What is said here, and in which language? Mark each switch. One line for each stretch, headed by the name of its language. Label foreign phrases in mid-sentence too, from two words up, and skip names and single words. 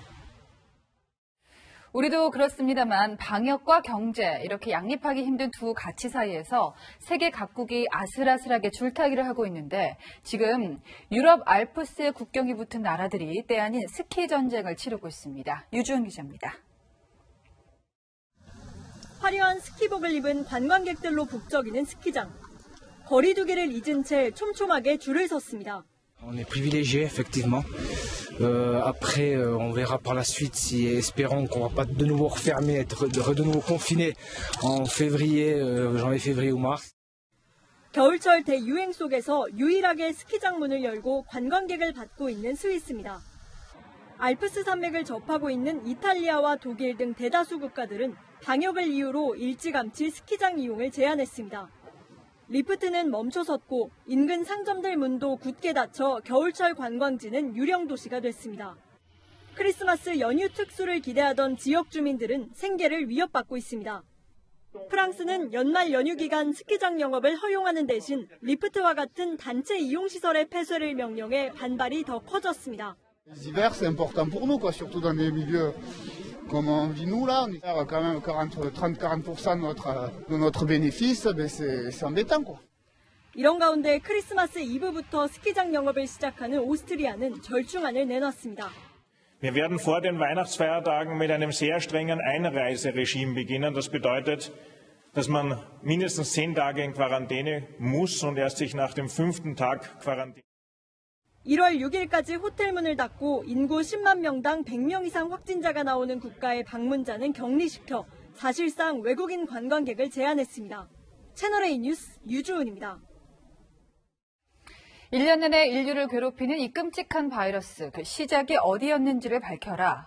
Korean: 우리도 그렇습니다만 방역과 경제 이렇게 양립하기 힘든 두 가치 사이에서 세계 각국이 아슬아슬하게 줄타기를 하고 있는데 지금 유럽 알프스의 국경이 붙은 나라들이 때 아닌 스키 전쟁을 치르고 있습니다. 유주은 기자입니다. 화려한 스키복을 입은 관광객들로 북적이는 스키장. 거리 두기를 잊은 채 촘촘하게 줄을 섰습니다.
French: On est privilégié, effectivement. Après, on verra par la suite si, espérons qu'on va pas de nouveau refermer, être de nouveau confiné en février, janvier, février ou mars.
Korean: 겨울철 대유행 속에서 유일하게 스키장 문을 열고 관광객을 받고 있는 스위스입니다. 알프스 산맥을 접하고 있는 이탈리아와 독일 등 대다수 국가들은 방역을 이유로 일찌감치 스키장 이용을 제한했습니다. 리프트는 멈춰섰고 인근 상점들 문도 굳게 닫혀 겨울철 관광지는 유령 도시가 됐습니다. 크리스마스 연휴 특수를 기대하던 지역 주민들은 생계를 위협받고 있습니다. 프랑스는 연말 연휴 기간 스키장 영업을 허용하는 대신 리프트와 같은 단체 이용시설의 폐쇄를 명령해 반발이 더 커졌습니다.
French: Les hivers, c'est important pour nous, quoi, surtout dans des milieux comme on vit nous là. On perd quand même 30-40% de notre bénéfice, ben c'est embêtant, quoi.
Korean: 이런 가운데 크리스마스 이브부터 스키장 영업을 시작하는 오스트리아는 절충안을 내놨습니다.
German: Wir werden vor den Weihnachtsfeiertagen mit einem sehr strengen Einreiseregime beginnen. Das bedeutet, dass man mindestens 10 Tage in Quarantäne muss und erst sich nach dem 5. Tag Quarantäne.
Korean: 1월 6일까지 호텔 문을 닫고 인구 10만 명당 100명 이상 확진자가 나오는 국가의 방문자는 격리시켜 사실상 외국인 관광객을 제한했습니다. 채널A 뉴스 유주은입니다. 1년 내내 인류를 괴롭히는 이 끔찍한 바이러스, 그 시작이 어디였는지를 밝혀라.